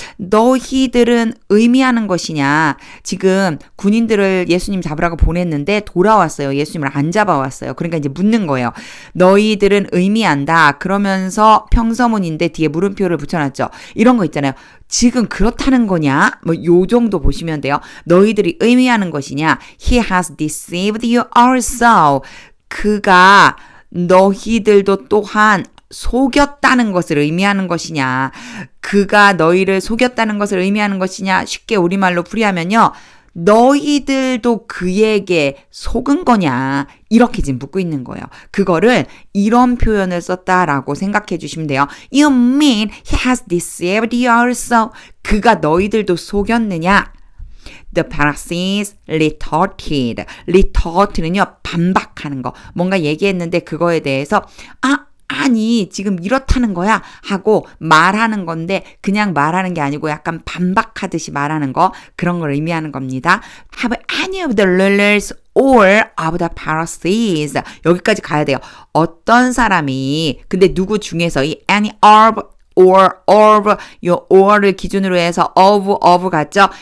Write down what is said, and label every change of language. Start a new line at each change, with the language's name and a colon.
Korean: 너희들은 의미하는 것이냐. 지금 군인들을 예수님 잡으라고 보냈는데 돌아왔어요. 예수님을 안 잡아왔어요. 그러니까 이제 묻는 거예요. 너희들은 의미한다. 그러면서 평서문인데 뒤에 물음표를 붙여놨죠. 이런 거 있잖아요. 지금 그렇다는 거냐? 뭐 요 정도 보시면 돼요. 너희들이 의미하는 것이냐.
English: He has deceived you also.
Korean: 그가 너희들도 또한 속였다는 것을 의미하는 것이냐. 그가 너희를 속였다는 것을 의미하는 것이냐. 쉽게 우리말로 풀이하면요. 너희들도 그에게 속은 거냐. 이렇게 지금 묻고 있는 거예요. 그거를 이런 표현을 썼다라고 생각해 주시면 돼요.
English: You mean he has deceived you also?
Korean: 그가 너희들도 속였느냐?
English: The Pharisees retorted. retort는요.
Korean: 반박하는 거. 뭔가 얘기했는데 그거에 대해서 아니 지금 이렇다는 거야 하고 말하는 건데 그냥 말하는 게 아니고 약간 반박하듯이 말하는 거 그런 걸 의미하는 겁니다.
English: Have any of the rulers or of the Pharisees
Korean: 여기까지 가야 돼요. 어떤 사람이 근데 누구 중에서 이
English: any of
Korean: or of 요 or를 기준으로 해서 of 같죠?